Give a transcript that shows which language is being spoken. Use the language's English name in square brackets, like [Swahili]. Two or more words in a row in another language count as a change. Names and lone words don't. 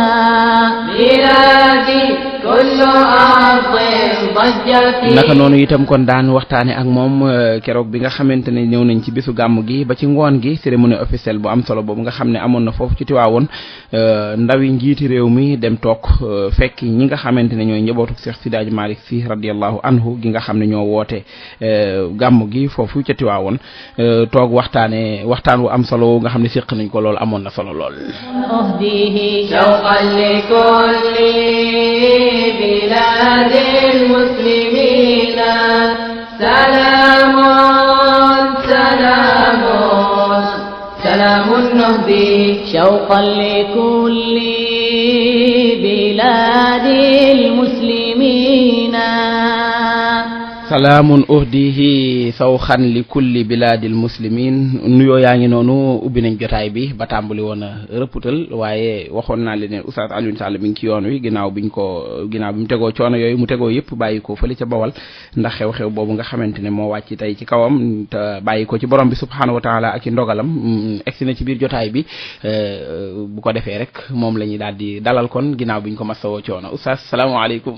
[Wolof] naka noonu itam kon daan waxtaane ak moom keroog bi nga xamante ne ñëw nañ ci bisu gàmm gi ba ci ngoon gi [French] cérémonie officielle [Wolof] bu am solo boobu nga xam ne amoon na foofu ci Tiwaawoon ndawi njiiti réew mi dem toog fekk ñi nga xamante ne ñooy njabootu Cheikh Sidi Hadji Malick Sy [Arabic] رضي الله عنه [Wolof] gi nga xam ne ñoo woote gàmm gi foofu ca Tiwaawoon toog waxtaan wu am solo nga xam ne séq nañ ko lool amoon na solo lool. [Arabic] سلام نهدي شوقا لكل بلاد المسلمين سلام أهديه شوقا لكل بلاد المسلمين [Wolof] nuyoo yaa ngi noonu ubbi nañ jotaay bi ba tàmbali woon a rëpputal waaye waxoon naa leen ne Oustaz Alioune Sall mi ngi ci yoon wi ginnaaw bi mu tegoo coono yooyu mu tegoo yëpp bàyyi ko fële ca Bawal ndax xew-xew boobu nga xamante ne moo wàcc tey ci kawam te bàyyi ko ci borom bi [Arabic] سبحانه وتعالى [Wolof] ak ci ndogalam egsi na ci biir jotaay bi bu ko defee rek moom la ñuy daal di dalal kon ginnaaw bi ñu ko masawoo coono Oustaz salaamaaleykum.